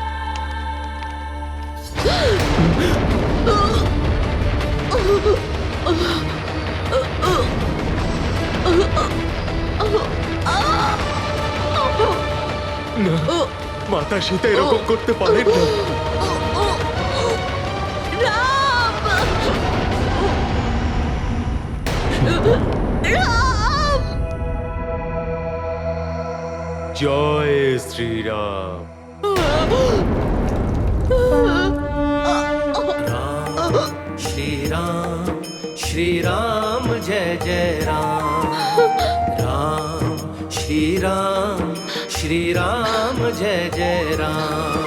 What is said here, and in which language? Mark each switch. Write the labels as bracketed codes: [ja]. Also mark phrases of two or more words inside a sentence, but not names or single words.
[bn] না, মাতা সীতা এরকম করতে পারেন না। রাম, রাম। জয় শ্রীরাম। [hi] श्री राम जय जय राम, राम श्री राम श्री राम जय जय राम।